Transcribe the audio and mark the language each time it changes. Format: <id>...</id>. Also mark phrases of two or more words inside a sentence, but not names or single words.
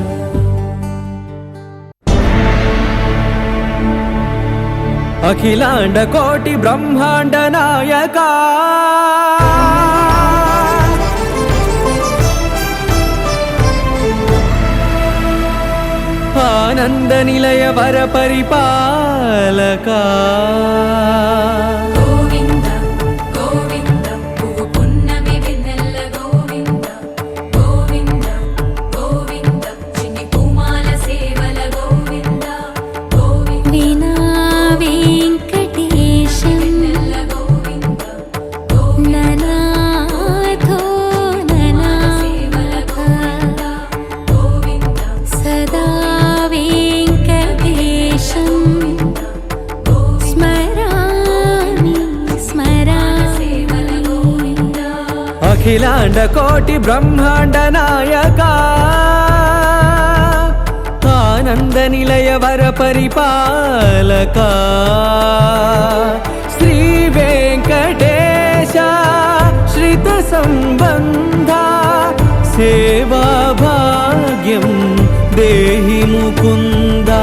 <sa>अखिलांड कोटि ब्रह्मांड नायका आनंद निलय वर परिपालका</sa> <te>गोविंद गोविंद पुव्వు పున్నమి వెన్నెల గోవింద గోవింద గోవింద చిన్ని పూమాల సేవల గోవింద గోవింద</te> <sa>వినా వెంకటేశం</sa> <te>వెన్నెల గోవింద</te> <sa>ననాథో</sa> <te>సేవల</te> <sa>ననాథ గోవింద సదా వెంకటేశం స్మరామి</sa> <te>సేవల</te> <sa>స్మరామి గోవింద अखिलांड कोटि ब्रह्मांड नायका आनंद निलय वर परिपालका श्री वेंकटेश श्रित संबंधा सेवा भाग्यं देहि मुकुंदा</sa>